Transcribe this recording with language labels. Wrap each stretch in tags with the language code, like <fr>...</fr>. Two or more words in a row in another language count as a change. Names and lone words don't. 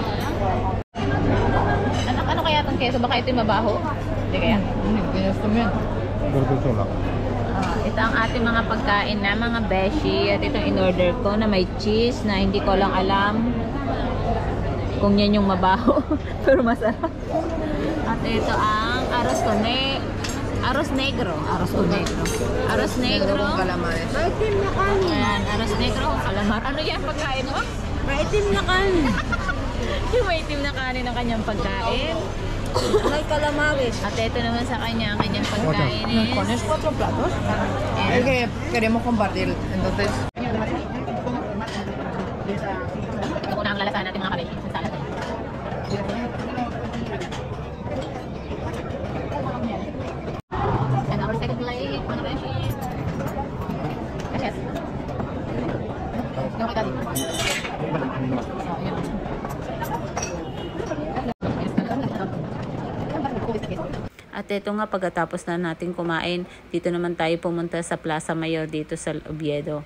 <tl>Ano kaya itong keso? Baka ito yung mabaho? Hindi kaya? Hindi, pinusto mo yan. Ito ang ating mga pagkain na mga beshi. At itong in-order ko na may cheese na hindi ko lang alam kung yan yung mabaho. Pero masarap. At ito ang</tl> <es>arroz negro. Arroz negro. Calamares.</es> <tl>Maitim na kanin. Ayan,</tl> <es>arroz negro, calamar.</es> <tl>Ano yan pagkain mo? Maitim na kanin. Yung maitim na kanin ng kanyang pagkain. May calamares. At ito naman sa kanya, ang kanyang pagkain is...</tl> <es>¿Pones 4 platos?</es> <tl>Ayan.</tl> <es>Es que queremos compartir, entonces...</es> <tl>Ito na ang lalasahan natin mga kabeshi sa salad.</tl> <en>And our second plate,</en> <tl>mga beshi. Yes. Yung kita dito. So, yun. At ito nga, pagkatapos na natin kumain, dito naman tayo pumunta sa Plaza Mayor dito sa Oviedo.</tl>